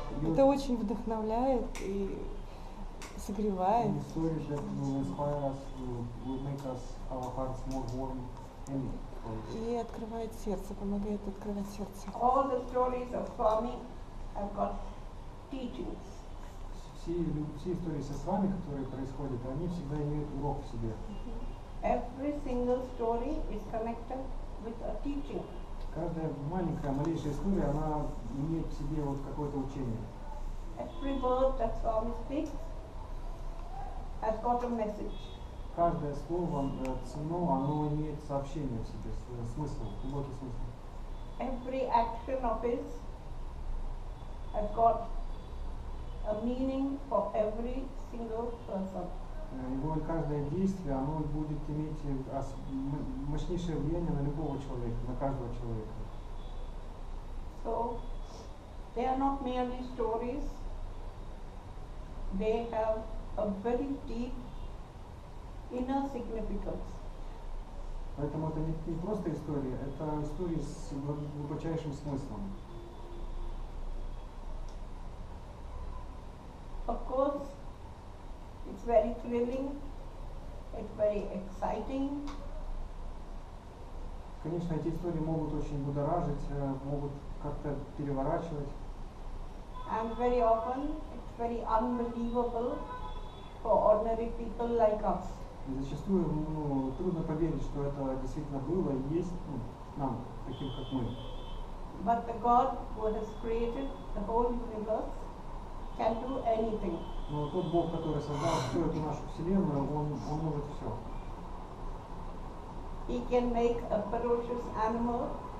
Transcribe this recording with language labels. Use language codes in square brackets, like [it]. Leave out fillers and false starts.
[ru] Это очень вдохновляет и согревает. И открывает сердце, помогает открывать сердце. [en] All the stories of Swami have got teachings. [ru] Все истории со Свами, которые происходят, они всегда имеют урок в себе. [en] Every single story is connected with a teaching. [ru] Каждая маленькая, малейшая история, она имеет в себе вот какое-то учение. [en] Every word that Swami speaks has got a message. [ru] Каждое слово ценно, оно имеет сообщение в себе, смысл, глубокий смысл. [en] Every action of his has got a meaning for every single person. [ru] Его каждое действие, оно будет иметь мощнейшее влияние на любого человека, на каждого человека. [en] So, they are not merely stories, they have a very deep inner significance. [ru] Поэтому это не просто история, это истории с глубочайшим смыслом. [en] Of course, it's very thrilling, it's very exciting. [ru] Конечно, эти истории могут очень будоражить, могут как-то переворачивать. [en] And very often, it's very unbelievable for ordinary people like us. [ru] И зачастую трудно поверить, что это действительно было и есть нам, таким как мы. [en] But the God who has created the whole universe can do anything. [ru] Но тот Бог, который создал всю эту нашу вселенную, он может все. [en] He can make a ferocious animal.